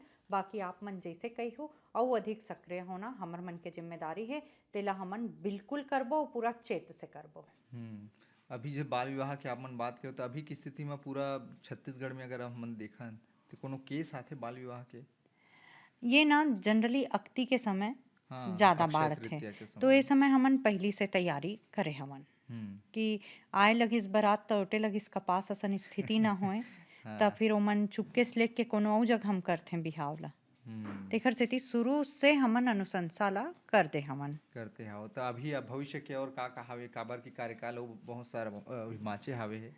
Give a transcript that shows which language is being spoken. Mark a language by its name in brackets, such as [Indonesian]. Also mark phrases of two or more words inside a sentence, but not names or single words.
[Chhattisgarhi] बाकी आप मन जैसे कही हो और अधिक सक्रिय होना हमर मन के जिम्मेदारी है, तेला हमन बिल्कुल करबो पूरा चेत से करबो। अभी जो बाल विवाह के आप मन बात करो तो अभी की स्थिति में पूरा छत्तीसगढ़ में अगर हम मन देखन तो कोनो केस आथे बाल विवाह के? ये ना जनरली अक्ति के समय हाँ, ज्यादा अक्षय बाढ़ थे तृतीया के तो ये समय। समय हमन पहली से तैयारी करे हमन कि आए लगिस बारात तो ओटे लगिस कपास असन स्थिति ना होए तब हाँ। फिर ओमन चुपके से लेके कोनो और जगह हम करथे बिहाव ला। तेखर सेती शुरू से हमन अनुशंसा ला करते हमन। करते हव तो अभी अब भविष्य के और का हावे काबर की कार्यकाल अउ बहुत सारा बाँचे हावे हे।